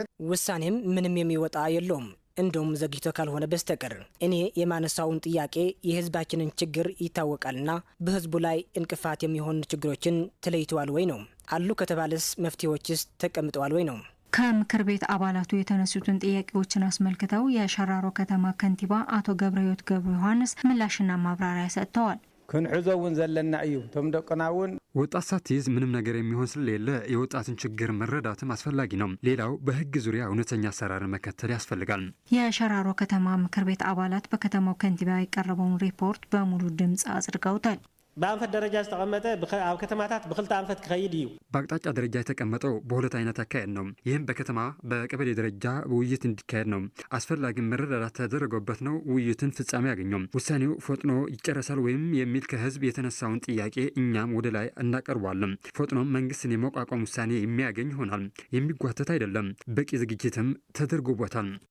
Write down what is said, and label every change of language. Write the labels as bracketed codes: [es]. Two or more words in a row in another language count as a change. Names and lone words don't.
[am] ውሳኔም ምንም የሚወጣ የለውም እንደውም ዘግይቶ ካልሆነ በስተቀር እኔ የማነሳውን ጥያቄ የህዝባችንን ችግር ይታወቃልና በህዝቡ ላይ እንቅፋት የሚሆኑ ችግሮችን ተለይተዋል ወይ ነው አሉ ከተባለስ መፍትሄዎችስ ተቀምጠዋል ወይ ነው። ከምክር ቤት አባላቱ የተነሱትን ጥያቄዎችን አስመልክተው የሸራሮ ከተማ ከንቲባ አቶ ገብረሕይወት ገብረ ዮሐንስ ምላሽና ማብራሪያ ሰጥተዋል። [ti] ክንዕዘውን ዘለና እዩ ቶም ደቅናውን [am] ወጣት ሳትይዝ ምንም ነገር የሚሆን ስለሌለ የወጣትን ችግር መረዳትም አስፈላጊ ነው። ሌላው በህግ ዙሪያ እውነተኛ አሰራርን መከተል ያስፈልጋል። የሸራሮ ከተማ ምክር ቤት አባላት በከተማው ከንቲባ የቀረበውን ሪፖርት በሙሉ ድምጽ አጽድቀውታል። [ti] በአንፈት ደረጃ ዝተቀመጠ ኣብ ከተማታት በክልተ አንፈት ክኸይድ እዩ። [am] በአቅጣጫ ደረጃ የተቀመጠው በሁለት አይነት አካሄድ ነው። ይህም በከተማ በቀበሌ ደረጃ ውይይት እንዲካሄድ ነው። አስፈላጊ መረዳዳት ተደረገበት ነው ውይይትን ፍጻሜ ያገኘው። ውሳኔው ፈጥኖ ይጨረሳል ወይም የሚል ከህዝብ የተነሳውን ጥያቄ እኛም ወደ ላይ እናቀርባለን። ፈጥኖም መንግስትን የመቋቋም ውሳኔ የሚያገኝ ይሆናል። የሚጓተት አይደለም። በቂ ዝግጅትም ተደርጎበታል።